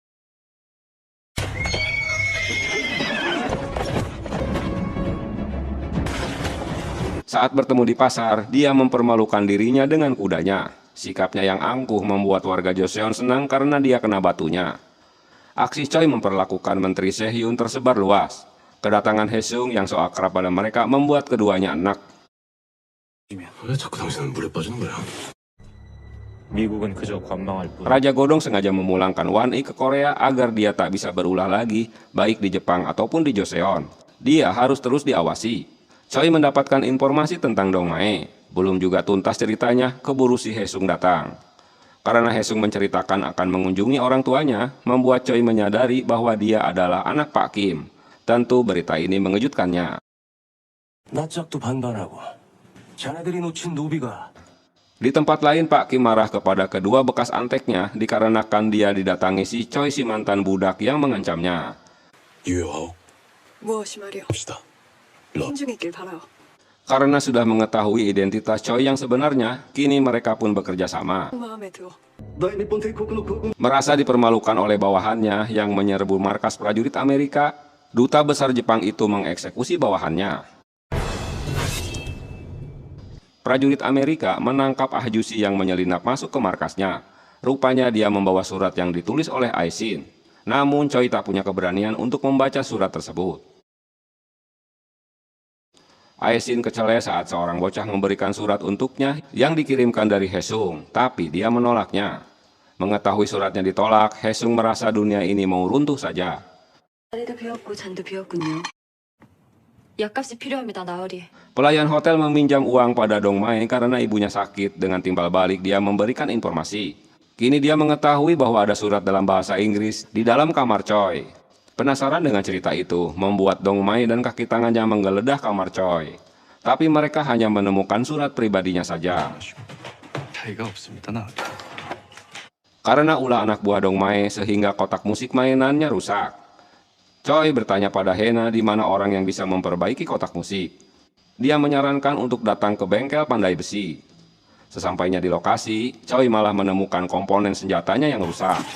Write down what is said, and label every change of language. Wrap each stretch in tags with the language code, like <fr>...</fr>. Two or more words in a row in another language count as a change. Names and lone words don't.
<id>Saat bertemu di pasar, dia mempermalukan dirinya dengan kudanya. Sikapnya yang angkuh membuat warga Joseon senang karena dia kena batunya. Aksi Choi memperlakukan Menteri Sehyun tersebar luas. Kedatangan Haesung yang so akrab pada mereka membuat keduanya enak.</id> <ko>왜 자꾸 당신은 물에 빠지는 거야? 미국은 그저 관망할 뿐.</ko> <id>Raja Godong sengaja memulangkan Wan-i ke Korea agar dia tak bisa berulah lagi, baik di Jepang ataupun di Joseon. Dia harus terus diawasi. Choi mendapatkan informasi tentang Dong Mae. Belum juga tuntas ceritanya, keburu si Haesung datang. Karena Haesung menceritakan akan mengunjungi orang tuanya, membuat Choi menyadari bahwa dia adalah anak Pak Kim. Tentu berita ini mengejutkannya.</id> <ko>낯짝도 반반하고 자네들이 놓친 노비가</ko> <id>Di tempat lain, Pak Kim marah kepada kedua bekas anteknya dikarenakan dia didatangi si Choi, si mantan budak yang mengancamnya.</id> <ko>유효하오 무엇이 말이오? 합시다. 일로 와. 신중했길 바라오.</ko> <id>Karena sudah mengetahui identitas Choi yang sebenarnya, kini mereka pun bekerja sama.</id> <ko>마음에 들어.</ko> <id>Merasa dipermalukan oleh bawahannya yang menyerbu markas prajurit Amerika, duta besar Jepang itu mengeksekusi bawahannya. Prajurit Amerika menangkap Ah Jusi yang menyelinap masuk ke markasnya. Rupanya dia membawa surat yang ditulis oleh Aesin. Namun Choi tak punya keberanian untuk membaca surat tersebut. Aesin kecele saat seorang bocah memberikan surat untuknya yang dikirimkan dari Haesung, tapi dia menolaknya. Mengetahui suratnya ditolak, Haesung merasa dunia ini mau runtuh saja.</id> <ko>자리도 비었고 잔도 비었군요. 약값이 필요합니다, 나으리.</ko> <id>Pelayan hotel meminjam uang pada Dong Mae karena ibunya sakit. Dengan timbal balik dia memberikan informasi. Kini dia mengetahui bahwa ada surat dalam bahasa Inggris di dalam kamar Choi. Penasaran dengan cerita itu, membuat Dong Mae dan kaki tangannya menggeledah kamar Choi. Tapi mereka hanya menemukan surat pribadinya saja.</id> <ko>차이가 없습니다, 나.</ko> <id>Karena ulah anak buah Dong Mae sehingga kotak musik mainannya rusak. Choi bertanya pada Hena di mana orang yang bisa memperbaiki kotak musik. Dia menyarankan untuk datang ke bengkel pandai besi. Sesampainya di lokasi, Choi malah menemukan komponen senjatanya yang rusak.</id>